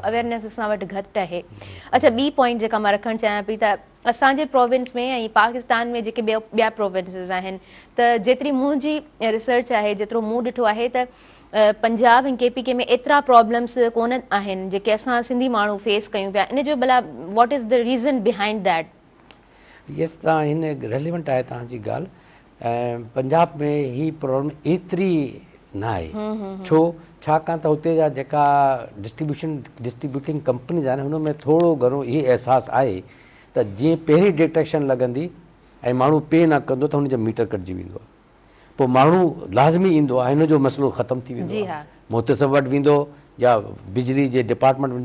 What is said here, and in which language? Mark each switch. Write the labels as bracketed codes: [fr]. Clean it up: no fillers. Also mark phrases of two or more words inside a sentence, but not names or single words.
[sd] अवेयरनेस असां वटि घटि आहे। अच्छा, ॿी पॉइंट जेका मां रखणु चाहियां पई त असांजे प्रोविंस में ऐं पाकिस्तान में जेके ॿिया प्रोविंसिस आहिनि त जेतिरी मुंहिंजी रिसर्च आहे, जेतिरो मूं ॾिठो आहे त पंजाब ऐं KPK में एतिरा प्रॉब्लम्स कोन आहिनि जेके असां सिंधी माण्हू फेस कयूं पिया। [en] इन जो भला what is the reason behind that? यस, [sd] तव्हां हिन रेलिवेंट आहे तव्हांजी ॻाल्हि। ऐं पंजाब में ही प्रॉब्लम एतिरी न आहे। छाकाणि त हुते जा जेका [en] distributing companies [sd] आहिनि हुन में थोरो घणो इहे अहसासु आहे त जीअं पहिरीं डिटेक्शन लॻंदी ऐं माण्हू पे न कंदो त हुनजो मीटर कटिजी वेंदो आहे, पोइ माण्हू लाज़मी ईंदो आहे, हिन जो मसइलो ख़तमु थी वेंदो आहे, मुहतसिब वटि वेंदो या बिजली जे डिपार्टमेंट वेंदो।